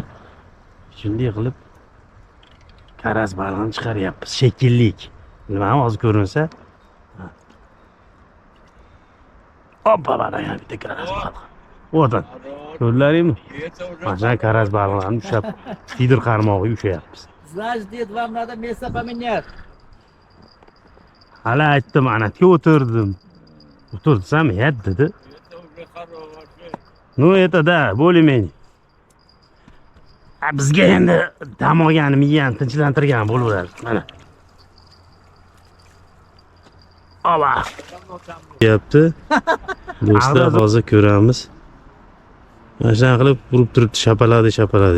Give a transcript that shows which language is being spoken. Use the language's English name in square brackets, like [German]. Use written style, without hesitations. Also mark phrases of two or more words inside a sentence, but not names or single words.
[Uzbek] Shunday qilib karas balig'ini chiqaryapmiz. Shekillik. Bilmadim, hozir ko'rinsa. Oppa, mana yana bitta karas balig'i. O'tin. Ko'rlaringmi? Mana karas balig'ini ushlab, fidir qarmog'iga ushlayapmiz. [Russian] Значит, вам надо место поменять. [Uzbek] Hali aytdim, anatga o'tirdim. O'tirsam, "Yat" dedi. [Russian] Ну, это да, более-менее. [Uzbek] Bizga endi dam olgani, miyani tinchlantirgan bo'laveradi. Mana. Oba. Yapti. Do'stlar, hozir ko'ramiz. Mana shunday qilib urib turibdi, shapaladi.